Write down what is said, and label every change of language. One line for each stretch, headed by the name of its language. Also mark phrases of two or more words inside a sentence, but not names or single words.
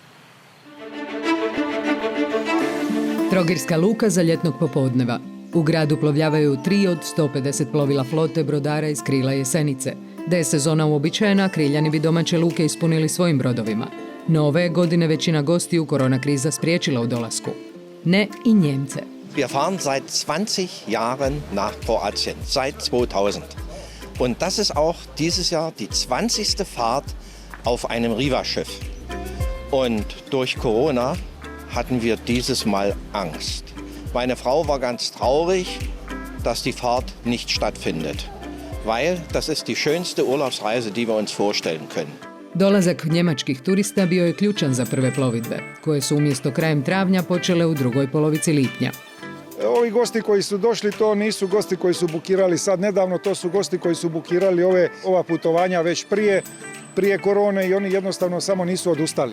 Croatian: Trogirska luka za ljetnog popodneva. U gradu plovljavaju 3 od 150 plovila flote brodara iz Krila Jesenice. Da je sezona uobičajena, Kriljani bi domaće luke ispunili svojim brodovima. No ove godine većina gostiju korona kriza spriječila u dolasku. Ne i Njemce.
German: Wir fahren seit 20 Jahren nach Kroatien, seit 2000. Und das ist auch dieses Jahr die 20. Fahrt auf einem Riva-Schiff. Und durch Corona hatten wir dieses Mal Angst. Meine Frau war ganz traurig, dass die Fahrt nicht stattfindet. Weil das ist die schönste Urlaubsreise, die wir uns vorstellen können.
Croatian: Dolazak njemačkih turista bio je ključan za prve plovidbe, koje su umjesto krajem travnja počele u drugoj polovici lipnja. Ovi gosti koji su došli, to nisu gosti koji su bukirali sad nedavno, to su gosti koji su bukirali ova putovanja već prije korone i oni jednostavno samo nisu odustali.